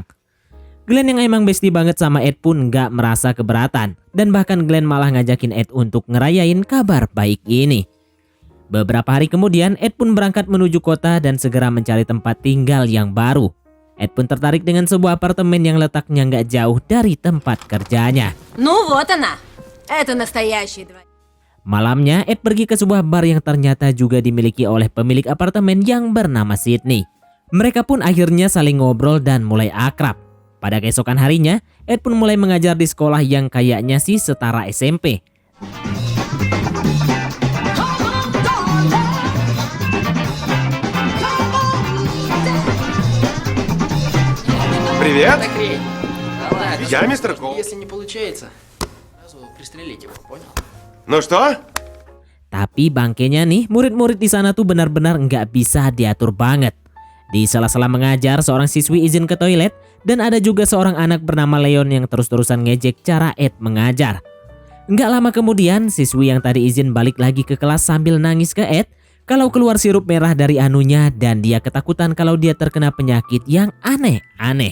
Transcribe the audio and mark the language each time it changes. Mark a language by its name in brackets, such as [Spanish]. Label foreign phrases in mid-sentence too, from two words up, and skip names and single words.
[Indonesian] Glenn yang emang bestie banget sama Ed pun gak merasa keberatan dan bahkan Glenn malah ngajakin Ed untuk ngerayain kabar baik ini. Beberapa hari kemudian Ed pun berangkat menuju kota dan segera mencari tempat tinggal yang baru. Ed pun tertarik dengan sebuah apartemen yang letaknya gak jauh dari tempat kerjanya. [Russian] Ну вот она! Это настоящий дворец. [Indonesian] Malamnya, Ed pergi ke sebuah bar yang ternyata juga dimiliki oleh pemilik apartemen yang bernama Sydney. Mereka pun akhirnya saling ngobrol dan mulai akrab. Pada keesokan harinya, Ed pun mulai mengajar di sekolah yang kayaknya sih setara SMP. [Russian] Привет. Закрей. Да ладно, Я мистер Коул. если не получается, сразу пристрелить его, понял? Ну что? [Indonesian] Tapi bangkenya nih, murid-murid di sana tuh benar-benar nggak bisa diatur banget. Di sela-sela mengajar, seorang siswi izin ke toilet dan ada juga seorang anak bernama Leon yang terus-terusan ngejek cara Ed mengajar. Nggak lama kemudian, siswi yang tadi izin balik lagi ke kelas sambil nangis ke Ed kalau keluar sirup merah dari anunya dan dia ketakutan kalau dia terkena penyakit yang aneh-aneh.